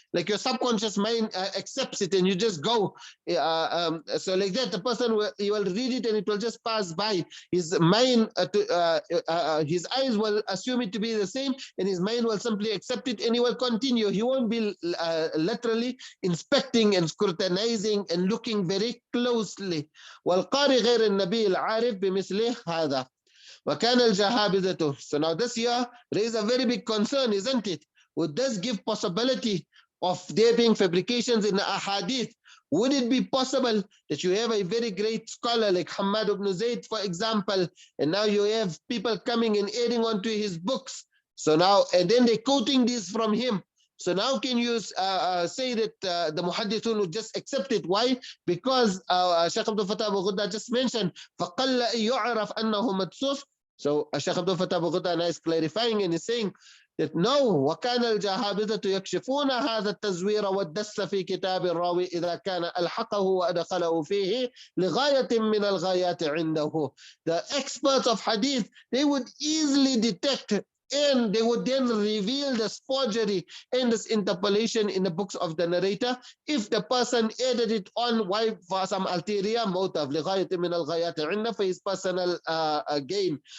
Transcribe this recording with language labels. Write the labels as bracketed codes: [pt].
[en] Like your subconscious mind accepts it and you just go. So like that, the person he will read it and it will just pass by. His mind, his eyes will assume it to be the same, and his mind will simply accept it and he will continue. He won't be literally inspecting and scrutinizing and looking very closely. [ar] والقارئ غير النبي العارف بمثله هذا. وكان الجهابذة. [en] So now this here raises a very big concern, isn't it? Would this give possibility of there being fabrications in the ahadith? Would it be possible that you have a very great scholar like Hamad ibn Zayd, for example, and now you have people coming and adding onto his books? So now, and then they're quoting this from him. So now can you say that the muhaddithun would just accept it? Why? Because Shaykh al-Fattah Abu Ghuddah just mentioned [ar] فَقَلَّ يُعْرَفْ أَنَّهُ مَدْسُوس. [en] So Shaykh al-Fattah Abu Ghuddah is clarifying and is saying that no, [ar] وكان الجهابذة يكشفون هذا التزوير والدس في كتاب الراوي إذا كان ألحقه وأدخله فيه لغاية من الغايات عنده. [en] The experts of hadith, they would easily detect, and they would then reveal this forgery and this interpolation in the books of the narrator if the person added it on, why? For some ulterior motive, [ar] لغاية من الغايات عنده, [en] for his personal gain.